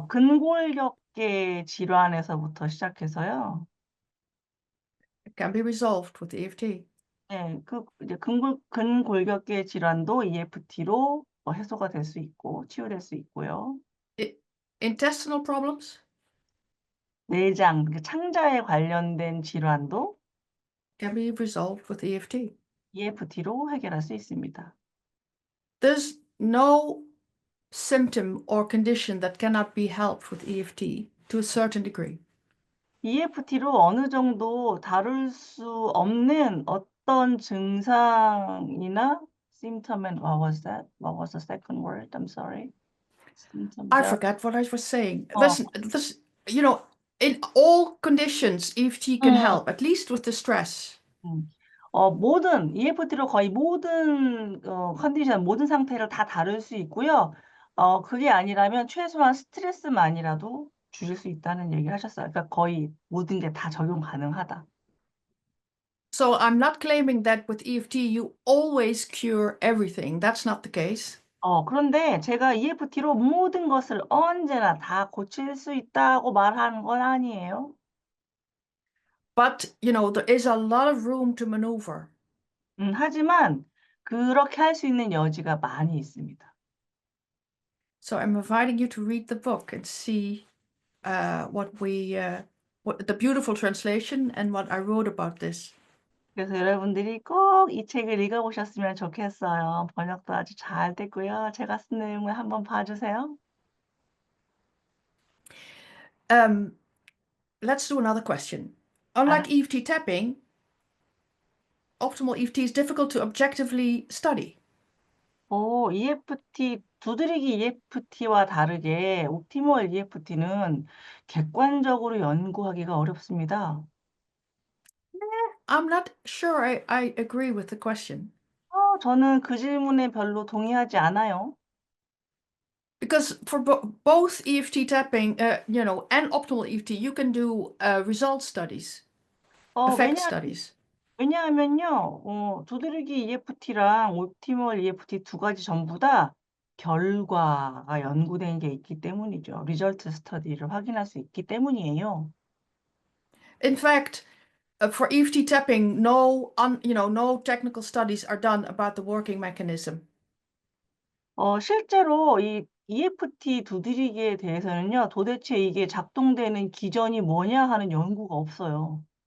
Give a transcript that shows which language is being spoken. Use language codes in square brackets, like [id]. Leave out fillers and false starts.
[ko] 근골격계 질환에서부터 시작해서요. [en] can be resolved with EFT. [ko] 네. 이제 근골격계 질환도 EFT로 해소가 될 수 있고 치유될 수 있고요. [en] Intestinal problems [ko] 내장, 그 창자에 관련된 질환도 [en] can be resolved with EFT. [ko] EFT로 해결할 수 있습니다. [en] There's no symptom or condition that cannot be helped with EFT to a certain degree. [ko] EFT로 어느 정도 다룰 수 없는 어떤 증상이나 [en] symptom and what was that? What was the second word? I'm sorry. symptom I 자 forgot what I was saying. 어. You know, in all conditions, EFT can 음. help, at least with the stress. [ko] 모든 EFT로 거의 모든 컨디션, 모든 상태를 다 다룰 수 있고요. 그게 아니라면 최소한 스트레스만이라도 줄일 수 있다는 얘기를 하셨어요. 그러니까 거의 모든 게 다 적용 가능하다. [en] So I'm not claiming that with EFT you always cure everything. That's not the case. [ko] 그런데 제가 EFT로 모든 것을 언제나 다 고칠 수 있다고 말하는 건 아니에요. [en] But, there is a lot of room to maneuver. [ko] 하지만 그렇게 할 수 있는 여지가 많이 있습니다. [en] So I'm inviting you to read the book and see what the beautiful translation and what I wrote about this. [ko] 그래서 여러분들이 꼭 이 책을 읽어보셨으면 좋겠어요. 번역도 아주 잘 됐고요. 제가 쓴 내용을 한번 봐주세요. [en] Um, let's do another question. 아, Unlike EFT tapping, optimal EFT is difficult to objectively study. [ko] EFT, 두드리기 EFT와 다르게 옵티멀 EFT는 객관적으로 연구하기가 어렵습니다. [en] I'm not sure I agree with the question. [ko] 저는 그 질문에 별로 동의하지 않아요. [en] Because for both EFT tapping, and optimal EFT, you can do result studies, effect [ko] 왜냐, [en] studies. [ko] 왜냐하면요, 두드리기 EFT랑 옵티멀 EFT 두 가지 전부 다 결과가 연구된 게 있기 때문이죠. 리절트 스터디를 확인할 수 있기 때문이에요. [en] In fact, for EFT tapping, no technical studies are done about the working mechanism. [ko] 실제로 이 EFT 두드리기에 대해서는요, 도대체 이게 작동되는 기전이 뭐냐 하는 연구가 없어요.